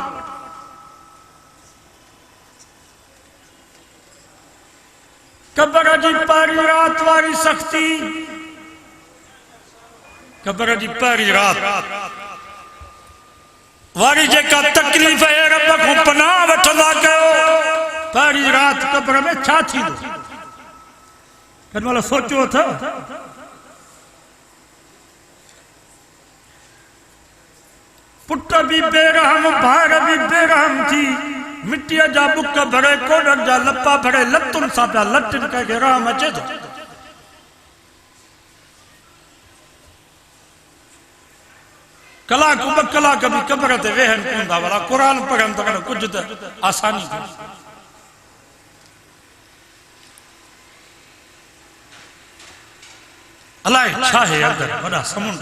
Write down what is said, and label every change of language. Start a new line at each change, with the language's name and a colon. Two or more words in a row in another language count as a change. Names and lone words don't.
Sindhi: क़ब्र जी पहिरीं रात वारी सख़्ती, क़ब्र जी पहिरीं रात वारी जेका तकलीफ़ है, रब खां पनाह वठंदा कयो। पहिरीं रात क़ब्र में छा थींदो, कॾहिं महिल सोचियो अथव? पुट भी बेरहम, भार भी बेरहम थी, मिट्टीअ जा बुक भरे, कोडनि जा लपा भरे, लतुनि सां पिया लटिन, कंहिंखे रहम अचे थो? कलाक ॿ कलाक भी क़ब्र ते वेहनि कोन था, भला क़ुरान पढ़नि त कुझु त आसानी थी। अलाए छा आहे अंदरि, वॾा समुंड।